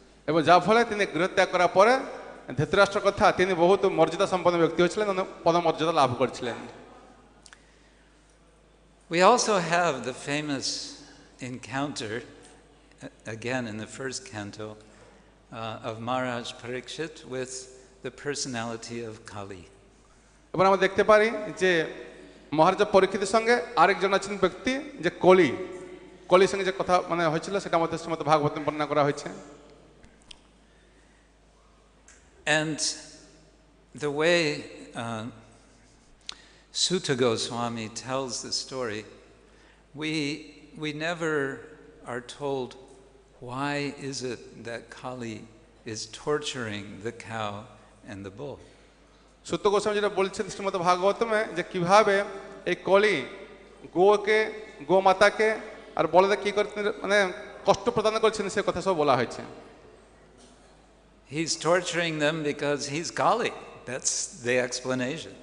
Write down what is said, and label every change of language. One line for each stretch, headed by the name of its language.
Bangla: এবং যার ফলে তিনি গৃহত্যাগ করার পরে ধৃতরাষ্ট্রের কথা তিনি বহুত মর্যাদা সম্পন্ন ব্যক্তি হয়েছিলেন, পদমর্যাদা লাভ করেছিলেন।
English: We also have the famous encounter, again in the first canto, of Maharaj Parikshit with the personality of Kali.
Bangla: এবার আমরা দেখতে পারি যে মহারাজ পরীক্ষিতের সঙ্গে আরেকজন আছেন ব্যক্তি, যে কলির সঙ্গে যে কথা হয়েছিল সেটা আমাদের শ্রীমদ ভাগবত বর্ণনা করা হয়েছে।
English: And the way Sutta Goswami tells the story. We never are told why is it that Kali is torturing the cow and the bull.
Bangla: সূত্র গোস্বামী যেটা বলছেন শ্রীমদ্ ভাগবতমে যে কিভাবে এই কলি গোকে গোমাতাকে আর বলদে কি করতে মানে কষ্ট প্রদান করছেন সে কথা সব বলা হয়েছে।
English: He's torturing them because he's Kali. That's the explanation.